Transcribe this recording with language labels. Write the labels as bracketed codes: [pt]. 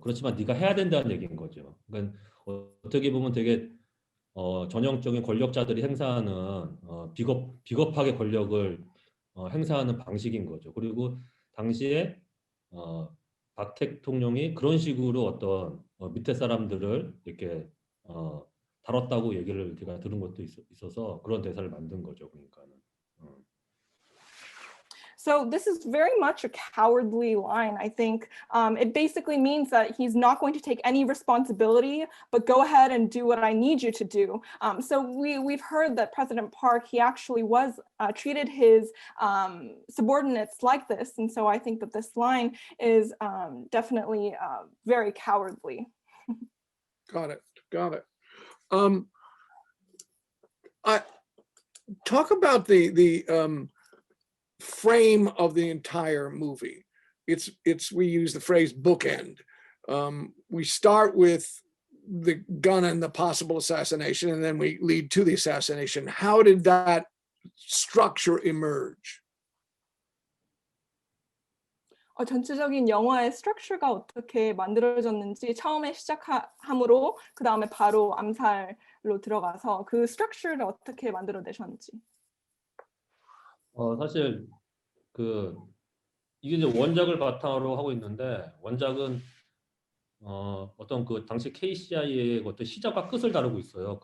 [ko] 그렇지만 네가 해야 된다는 얘기인 거죠. 그러니까 어떻게 보면 되게 전형적인 권력자들이 행사하는 비겁하게 권력을 행사하는 방식인 거죠. 그리고 당시에 박 대통령이 그런 식으로 어떤 밑에 사람들을 이렇게 다뤘다고 얘기를 제가 들은 것도 있어서 그런 대사를 만든 거죠. 그러니까는. [en] So this is very much a cowardly line, I think. It basically means that he's not going to take any responsibility, but go ahead and do what I need you to do. So we've heard that President Park, he actually was treated his subordinates like this. And so I think that this line is definitely very cowardly. Got it. Talk about the frame of the entire movie. We use the phrase bookend. We start with the gun and the possible assassination, and then we lead to the assassination. How did that structure emerge? [ko] 전체적인 영화의 스트럭처가 어떻게 만들어졌는지 처음에 시작함으로 그 다음에 바로 암살로 들어가서 그 스트럭처를 어떻게 만들어내셨는지. 사실 그 이게 이제 원작을 바탕으로 하고 있는데 원작은 어떤 그 당시 KCIA의 어떤 시작과 끝을 다루고 있어요.